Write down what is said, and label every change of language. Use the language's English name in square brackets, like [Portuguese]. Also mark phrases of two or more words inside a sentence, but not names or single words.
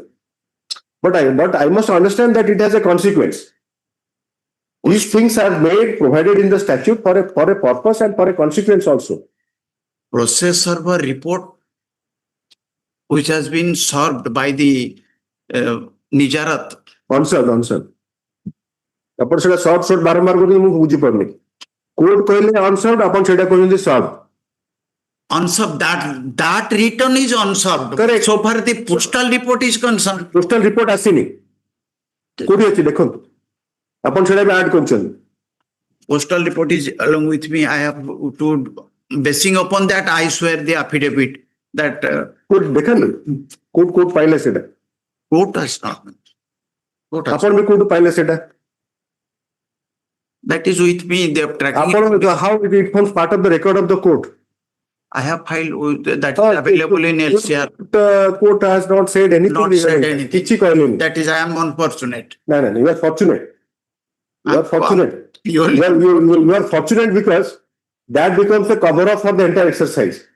[English] But I must understand that it has a consequence. These things are made, provided in the statute for a purpose and for a consequence also. Process server report which has been served by the Nijarat [Odia] ଅନସର୍ଭ ଆପଣ ସେଇଟା ସର୍ଟ ବାରମ୍ବାର କରୁଛନ୍ତି ମୁଁ ବୁଝିପାରୁନି କୋର୍ଟ କହିଲେ ଅନସର୍ଭ ଆପଣ ସେଇଟା କହୁଛନ୍ତି ସର୍ଭ [English] Unserved, that return is unserved. Correct. So far the postal report is concerned. postal report [Odia] ଆସିନି କୋଉଠି ଅଛି ଦେଖନ୍ତୁ ଆପଣ ସେଇଟା ବି ଆଡ୍ କରୁଛନ୍ତି [English] Postal report is along with me. I have to, basing upon that, I swear the affidavit that [Odia] କୋର୍ଟ ଦେଖାନ୍ତୁ କୋର୍ଟ ପାଇଲେ ସେଇଟା [English] court has not. Court has [Odia] ଆପଣ ବି କୋଉଠୁ ପାଇଲେ ସେଇଟା [English] That is with me. They have tracking. [Odia] ଆପଣ [English] how it forms part of the record of the court I have filed with, that is available in LCR. the court has not said anything Not said anything. [Odia] କିଛି କହିଲେନି [English] That is, I am unfortunate. no you are fortunate you are fortunate You you are fortunate because that becomes the cover up for the entire exercise